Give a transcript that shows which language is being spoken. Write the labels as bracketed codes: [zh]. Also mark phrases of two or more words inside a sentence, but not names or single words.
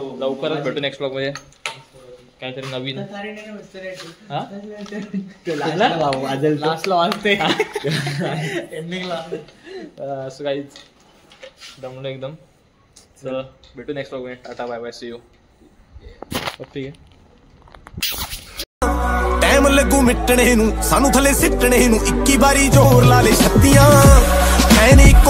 [mr] लवकरच भेटू [en] next blog [mr] मध्ये काहीतरी नवीन. असं काहीच दमलो एकदम. चल भेटू [en] next blog [mr] मध्ये. [en] tata bye bye, see you. [hi] ठीक है. [pa] ਟਾਈਮ ਲੱਗੂ ਮਿਟਣੇ ਨੂੰ, ਸਾਨੂੰ ਥੱਲੇ ਸਿੱਟਣੇ ਨੂੰ, 21 ਬਾਰੀ ਜ਼ੋਰ ਲਾ ਲੈ ਛੱਤੀਆਂ।